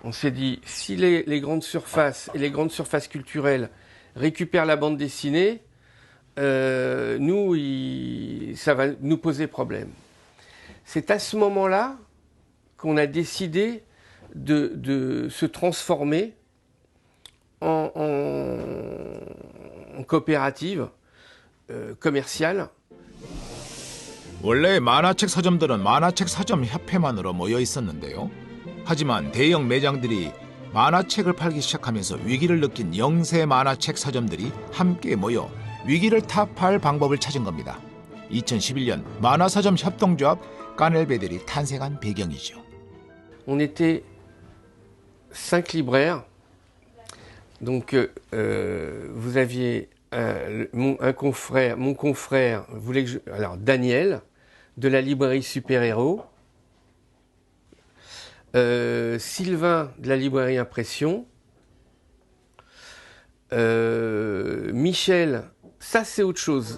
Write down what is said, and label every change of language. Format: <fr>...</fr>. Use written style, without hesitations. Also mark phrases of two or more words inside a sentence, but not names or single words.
<fr>On s'est dit, si les grandes surfaces et les grandes surfaces culturelles récupèrent la bande dessinée, nous, ça va nous poser problème. C'est à ce moment-là qu'on a décidé de se transformer en coopérative commerciale.</fr> <ko>원래 만화책 서점들은 만화책 서점 협회만으로 모여 있었는데요. 하지만 대형 매장들이 만화책을 팔기 시작하면서 위기를 느낀 영세 만화책 서점들이 함께 모여 위기를 타파할 방법을 찾은 겁니다. 2011년 만화서점 협동조합 까넬베델이 탄생한 배경이죠.</ko> <fr>On était 5 libraires. Donc vous aviez mon confrère voulait que alors Daniel de la librairie Super Héros, Sylvain de la librairie Impression, Michel, ça c'est autre chose.</fr>